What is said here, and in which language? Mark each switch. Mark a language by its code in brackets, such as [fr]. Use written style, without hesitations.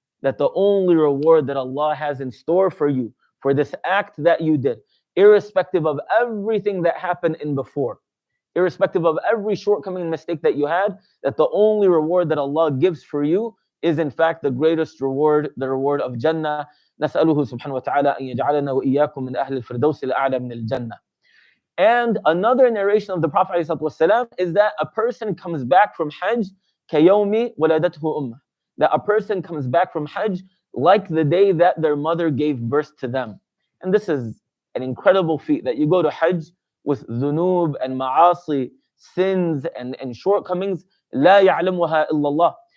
[en] That the only reward that Allah has in store for you, for this act that you did, irrespective of everything that happened in before, irrespective of every shortcoming and mistake that you had, that the only reward that Allah gives for you is in fact the greatest reward, the reward of Jannah. [ar] نسأله سبحانه وتعالى أن يجعلنا وإياكم من أهل الفردوس الأعلى من الجنة. [en] And another narration of the Prophet ﷺ is that a person comes back from Hajj [ar] كَيَوْمِ وَلَدَتْهُ أُمَّةٌ. [en] That a person comes back from Hajj like the day that their mother gave birth to them. And this is an incredible feat, that you go to Hajj with dhunub and ma'asi, sins and shortcomings, [ar] لا يعلمها إلا الله.